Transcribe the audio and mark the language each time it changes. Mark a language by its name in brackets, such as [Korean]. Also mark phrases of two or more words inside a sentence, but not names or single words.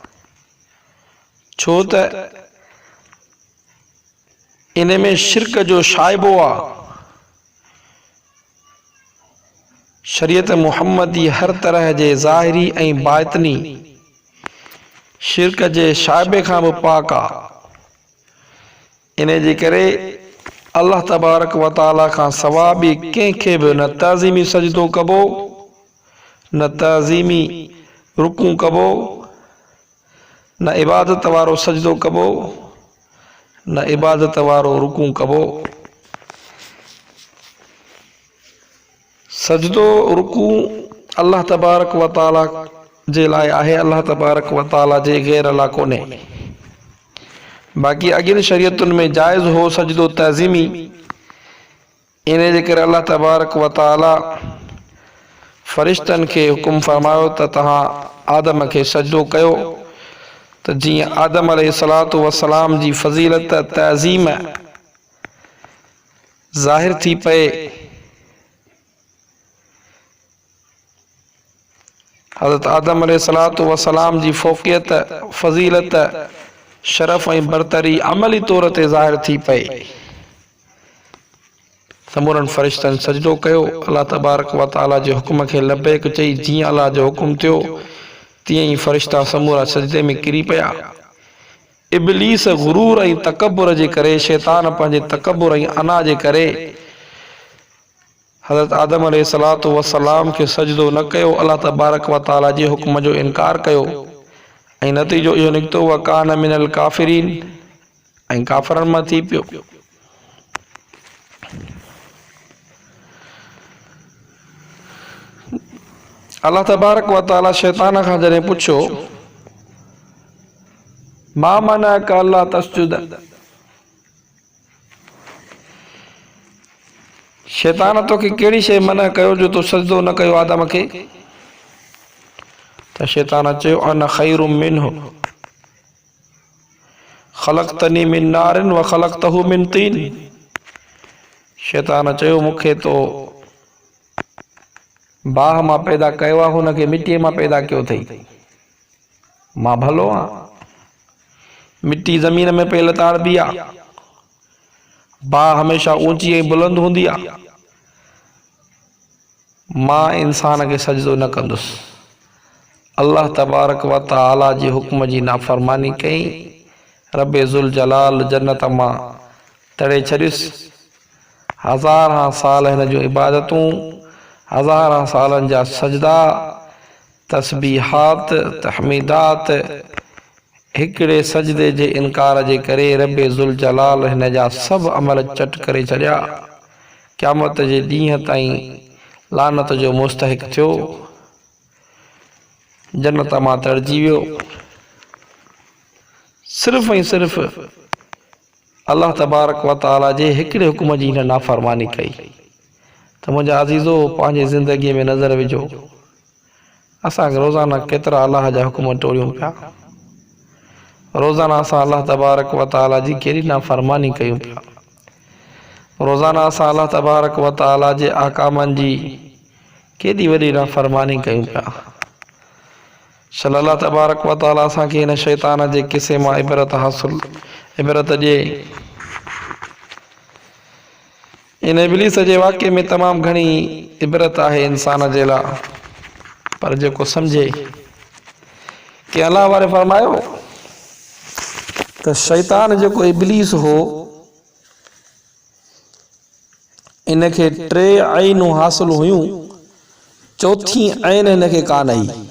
[Sindhi] छो त इन में शिरक जो शाइबो आहे। शरीयत मुहम्मदी हर तरह जे ज़ाहिरी ऐं बातिनी शिरक जे शाइबे खां बि पाक आहे। इन जे करे [Arabic] الله تبارك وتعالى [Sindhi] खां सवा ॿिए कंहिंखे बि न तज़ीमी सजदो कबो, न तज़ीमी रुकू कबो, न इबादत वारो सजदो कबो, न इबादत वारो रुकू कबो। सजदो रुकू [Arabic] الله تبارك وتعالى [Sindhi] जे लाइ आहे, [Arabic] الله تبارك وتعالى [Sindhi] जे ग़ैर लाइ कोन्हे। बाक़ी अॻियुनि शरीयतुनि में जाइज़ हो सजदो तज़ीमी। इन जे करे [Arabic] الله تبارك وتعالى [Sindhi] फ़रिश्तनि खे हुकुम फरमायो त तव्हां आदम खे सजदो कयो। त जीअं आदम [Arabic] عليه الصلاة والسلام [Sindhi] जी फ़ज़ीलत तज़ीम ज़ाहिर थी पए। हज़रत आदम [Arabic] عليه الصلاة والسلام [Sindhi] जी फ़ौक़ियत, फ़ज़ीलत, शरफ़ ऐं बरतरी अमली तौर ते ज़ाहिर थी पए। समूरनि फ़रिश्तनि सजदो कयो। [Arabic] الله تبارك وتعالى [Sindhi] जे हुकुम खे लबैक चई। जीअं अल्लाह जो हुकुम थियो तीअं ई फ़रिश्ता समूरा सजदे में किरी पिया। इब्लीस गुरूर ऐं तकब्बुर जे करे, शैतान पंहिंजे तकब्बुर ऐं अना जे करे हज़रत आदम [Arabic] عليه الصلاة والسلام [Sindhi] खे सजदो न कयो। [Arabic] الله تبارك وتعالى [Sindhi] जे हुकुम जो इनकार कयो ऐं नतीजो इहो निकितो [Arabic] وكان من الكافرين, [Sindhi] ऐं काफ़रनि मां थी पियो। [Arabic] الله تبارك وتعالى [Sindhi] शैतान खां जॾहिं पुछियो [Arabic] ما منعك ألا تسجد, [Sindhi] शैतान तोखे कहिड़ी शइ मना कयो जो तूं सजदो न कयो आदम खे? त शैतान चयो [Arabic] أنا خير منه خلقتني من نار وخلقته من طين. [Sindhi] शैतान चयो मूंखे तो बाह मां पैदा कयो आहे, हुनखे मिटीअ मां पैदा कयो अथई। मां भलो आहियां। मिट्टी ज़मीन में पई लताड़बी आहे, बाह हमेशा ऊंची ऐं बुलंद हूंदी आहे। मां इंसान खे सजदो न कंदुसि। [Arabic] الله تبارك وتعالى [Sindhi] जे हुक्म जी नाफ़रमानी कई। रब्बे ज़ुल जलाल जन्नत मां तड़े छॾियुसि। हज़ार साल हिन जूं इबादतूं, हज़ार सालनि जा सजदा, तस्बीहात, तहमीदात, हिकिड़े सजदे जे इनकार जे करे रब्बे ज़ुल जलाल हिन जा सभु अमल चट करे छॾिया। क़यामत जे ॾींहं ताईं लानत जो मुस्तहिक थियो, जन्नत मां तड़जी वियो। सिर्फ़ ऐं सिर्फ़ [Arabic] الله تبارك وتعالى [Sindhi] जे हिकिड़े हुक्म जी हिन नाफ़रमानी कई। त मुंहिंजा अज़ीज़ो, पंहिंजी ज़िंदगीअ में नज़र विझो, असां रोज़ाना केतिरा अल्लाह जा हुक्म टोड़ियूं पिया। रोज़ाना असां [Arabic] الله تبارك وتعالى [Sindhi] जी कहिड़ी नाफ़रमानी कयूं पिया। रोज़ाना असां [Arabic] الله تبارك وتعالى [Sindhi] जे अहकामनि जी केॾी वॾी नाफ़रमानी कयूं पिया। शल [Arabic] الله تبارك وتعالى [Sindhi] असांखे हिन शैतान जे किसे मां इबरत ॾिए। इन इब्लीस जे वाक़े में तमामु घणी इबरत आहे इंसान जे लाइ, पर जेको सम्झे कि अल्लाह वारे फरमायो त शैतान जेको इब्लीस हो, इनखे 3 आइनूं हासिल हुयूं, चौथी आइन इनखे कान आई।